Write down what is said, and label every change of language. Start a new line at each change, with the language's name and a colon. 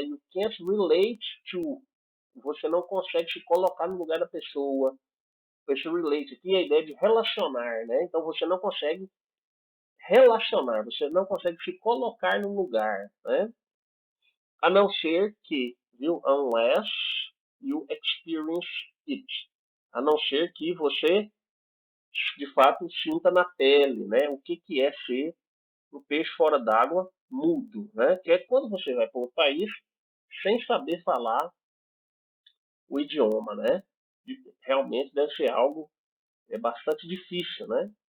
English: You can't relate to.
Portuguese: Você não consegue se colocar no lugar da pessoa. Esse relate aqui é a ideia de relacionar, né? Então você não consegue relacionar, você não consegue se colocar no lugar, né? A não ser que, viu?
English: Unless you experience it.
Portuguese: A não ser que você, de fato, sinta na pele, né? O que é ser um peixe fora d'água mudo, né? Que é quando você vai para um país sem saber falar o idioma, né? Realmente deve ser algo bastante difícil, né?